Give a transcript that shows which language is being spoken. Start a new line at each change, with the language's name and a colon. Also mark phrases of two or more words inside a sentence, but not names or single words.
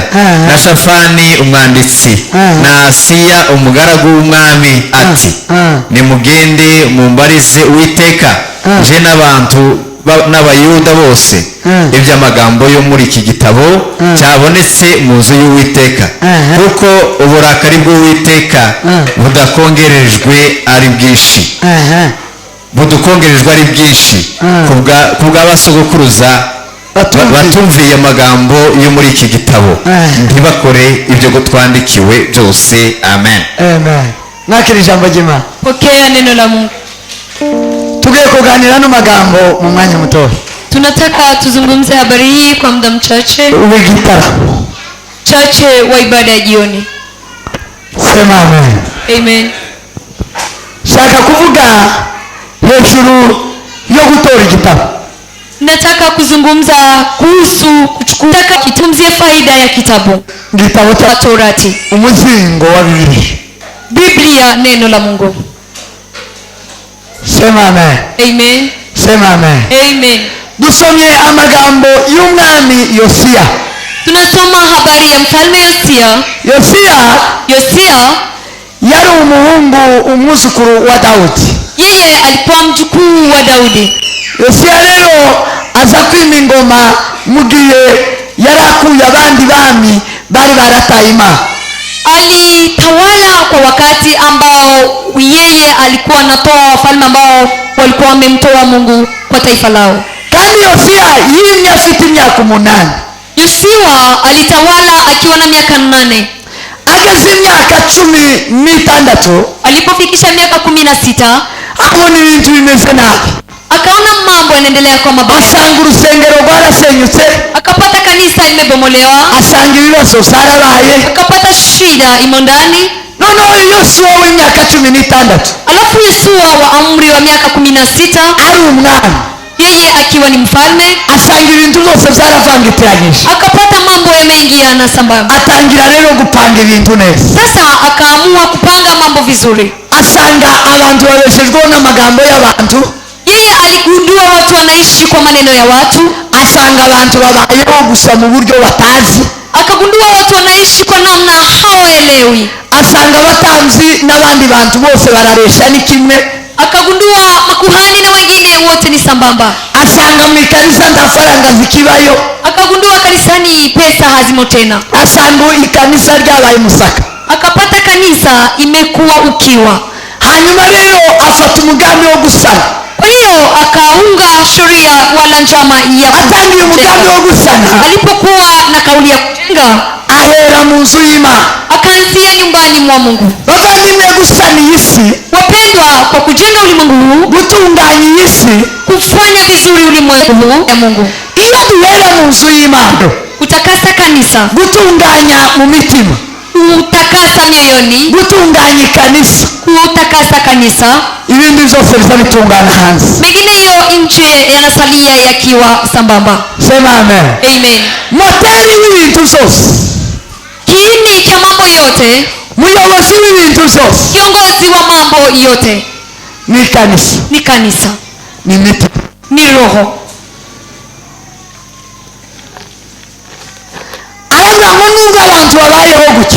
Kinyarwanda: na Shafani umwanditsi na Asiya umugaragu w'umwami ati, nimugende mumbarize Uwiteka je n'abantu n'abayuda bose iby'amagambo yo muri iki gitabo cyabonetse mu nzu y'Uwiteka, kuko uburakari bw'Uwiteka budukongerejwe ari bwinshi kubw'abasogokuruza batumviye amagambo yo muri iki gitabo, ntibakore ibyo twandikiwe byose. Amen. Nakiri ijambo ry'Imana.
Swahili: Pokea neno la Mungu.
Kinyarwanda: Tugiye kuganira no magambo mu mwanya muto.
Swahili: Tunataka tuzungumze habari hii kwa muda mchache. Chache wa ibada ya jioni. Sema amen. Amen.
Kinyarwanda: Shaka kuvuga hejuru yo gutora igitabo.
Swahili: Nataka kuzungumza kuhusu kuchukua kitumzie faida ya kitabu. Gitabo cha Torati.
Kinyarwanda: Umuzingo wa
Swahili: Biblia neno la Mungu. Sema amen. Amen. Sema amen. Amen.
Kinyarwanda: Dusomye amagambo y'umwami Yosiya.
Swahili: Tunasoma habari ya mfalme Yosiya
Kinyarwanda: yari umuhungu umwuzukuru wa Daudi.
Swahili: Yeye alikuwa mjukuu wa Daudi.
Kinyarwanda: Yosiya rero aza kwima ingoma mugihe yarakuye abandi bami bari barataye Imana.
Swahili: Alitawala kwa wakati ambao yeye alikuwa anatoa wafalme ambao walikuwa wamemtoa Mungu kwa taifa lao.
Kinyarwanda: Kandi Yosiya yimye afite imyaka 8.
Swahili: Yosiya alitawala akiwa na miaka 8.
Kinyarwanda: Ageze imyaka 16,
Swahili: alipofikisha miaka 16,
Kinyarwanda: abona ibintu bimeze nabi,
Swahili: akaona mambo yanaendelea kwa mabaya,
Kinyarwanda: asanga urusengero rwarasenyutse,
Swahili: akapata kanisa imebomolewa,
Kinyarwanda: asanga ibibazo zarabaye,
Swahili: akapata shida imo ndani.
Kinyarwanda: noneho Yosuwa w'imyaka 16
Swahili: Alafu Yosua wa umri wa miaka 16
Kinyarwanda: ari umwami,
Swahili: yeye akiwa ni mfalme,
Kinyarwanda: asanga ibintu byose byaravangitiranyije,
Swahili: akapata mambo yameingiana sambamba.
Kinyarwanda: atangira rero gupanga ibintu neza.
Swahili: Sasa akaamua kupanga mambo vizuri.
Kinyarwanda: Asanga abantu babeshejweho n'amagambo y'abantu,
Swahili: Yeye aligundua watu wanaishi kwa maneno ya watu,
Kinyarwanda: asanga abantu babayeho gusa mu buryo batazi,
Swahili: akagundua watu wanaishi kwa namna hawaelewi,
Kinyarwanda: asanga abatanzi n'abandi bantu bose bararesha ni kimwe,
Swahili: akagundua makuhani na wengine wote ni sambamba,
Kinyarwanda: asanga mu ikanisa nta faranga zikibayo,
Swahili: akagundua kanisani pesa hazimo tena,
Kinyarwanda: asanga ikanisa ryabaye musaka,
Swahili: akapata kanisa imekuwa ukiwa.
Kinyarwanda: hanyuma rero afata umugambi wo gusana.
Swahili: Kwa hiyo akaunga sheria wala njama ya
Kinyarwanda: atangiye umugambi wo gusana,
Swahili: alipokuwa na kauli ya kujenga,
Kinyarwanda: ahera mu nzu y'Imana.
Swahili: akaanzia nyumbani mwa Mungu.
Kinyarwanda: Bavandimwe, gusana iyi si,
Swahili: Wapendwa, kwa kujenga ulimwengu huu,
Kinyarwanda: gutunganya iyi si,
Swahili: kufanya vizuri ulimwengu huu ya Mungu,
Kinyarwanda: iyo duhera mu nzu y'Imana,
Swahili: kutakasa kanisa,
Kinyarwanda: gutunganya mu mitima,
Swahili: kutakasa mioyoni,
Kinyarwanda: gutunganya ikanisa,
Swahili: kutakasa kanisa,
Kinyarwanda: ibindi byose biza bitungana hanze.
Swahili: mengineyo nje yanasalia yakiwa sambamba. Sema amen. Amen.
Kinyarwanda: Moteri w'ibintu byose,
Swahili: Kiini cha mambo yote,
Kinyarwanda: muyobozi w'ibintu byose
Swahili: kiongozi wa mambo yote
Kinyarwanda: ni kanisa,
Swahili: ni kanisa,
Kinyarwanda: ni mitima.
Swahili: ni roho.
Kinyarwanda: Aravuga ngo nubwo abantu babayeho gutya,